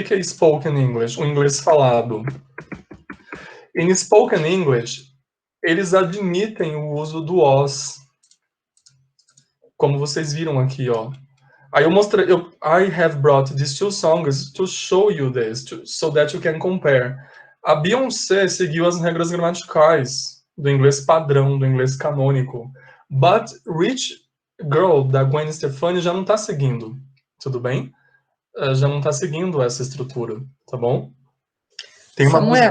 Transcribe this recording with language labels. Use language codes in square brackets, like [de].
[pt] O que é spoken English? O inglês falado. Em spoken English, eles admitem o uso do was, como vocês viram aqui, ó. Aí eu mostrei, [en] I have brought these two songs to show you this, so that you can compare. [pt] A Beyoncé seguiu as regras gramaticais do inglês padrão, do inglês canônico. But Rich Girl, da Gwen Stefani, já não tá seguindo, tudo bem? Já não tá seguindo essa estrutura, tá bom? Tem uma Samuel,